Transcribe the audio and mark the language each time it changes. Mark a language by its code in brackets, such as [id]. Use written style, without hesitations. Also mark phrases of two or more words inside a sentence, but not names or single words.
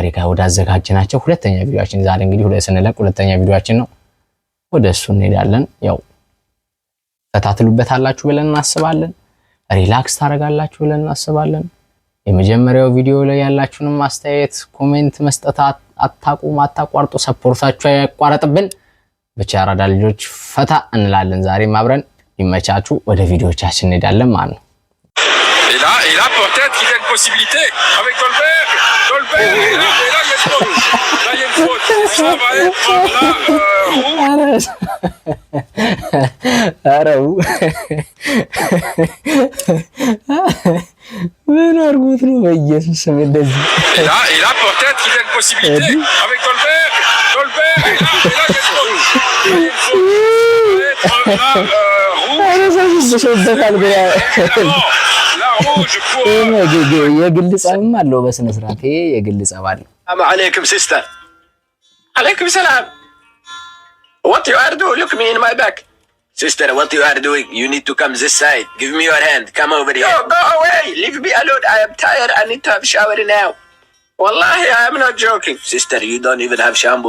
[am] ጋር ወደ አዘጋጅናቸው ሁለተኛ ቪዲዮአችን ዛሬ እንግዲህ ስንለቅ ሁለተኛ ቪዲዮአችን ነው። ወደ እሱ እንሄዳለን። ያው ፈታትሉበታላችሁ ብለን እናስባለን። ሪላክስ ታረጋላችሁ ብለን እናስባለን። የመጀመሪያው ቪዲዮ ላይ ያላችሁንም አስተያየት ኮሜንት መስጠት አታቋርጡ። ሰፖርታችሁ ያቋረጥብን። ብቻ ያራዳ ልጆች ፈታ እንላለን። ዛሬም አብረን ይመቻችሁ። ወደ ቪዲዮቻችን እንሄዳለን ማለት ነው። [fr] Et là peut-être qu'il y a une possibilité avec Dolberg, et là il y a une faute. Là il y a une faute. Ça va être là [am] አረው ምን አርጉት ነው በኢየሱስ ስም እንደዚህ [fr] Et là peut-être qu'il y a une possibilité avec Dolberg, et là il y a une faute. Là il y a une faute. Ça va être là [am] የግል ጸብም አለው በስነ ስርዓት የግል ጸብ አለው። [ar] سلام عليكم ሲስተር። عليكم سلام. [en] What you are doing? Look me in my back. Sister, what you are doing? You need to come this side. Give me your hand. Come over here. No, go away. Leave me alone. I am tired. I need to have shower now. Wallahi, I am not joking. Sister, you don't even have shampoo.